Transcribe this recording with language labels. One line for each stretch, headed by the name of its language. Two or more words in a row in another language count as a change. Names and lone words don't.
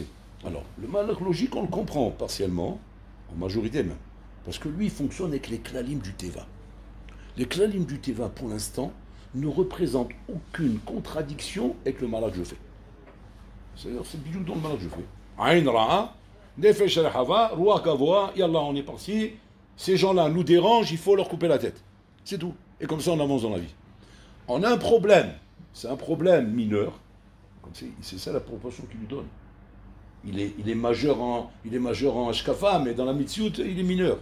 French: Alors, le malach logique, on le comprend partiellement, en majorité même. Parce que lui, il fonctionne avec les klalim du Teva. Les klalim du Teva, pour l'instant, ne représentent aucune contradiction avec le malach que je fais. C'est-à-dire, c'est bijou dans le malach que je fais.
Hebrew: עין רעה נפש רחבה רוח גבוהה,
French: yallah, on est parti. Ces gens-là nous dérangent, il faut leur couper la tête. C'est tout. Et comme ça, on avance dans la vie. On a un problème. C'est un problème mineur. C'est ça la proportion qu'il lui donne. Il est majeur en Ashkafa, mais dans la Mitziout, il est mineur.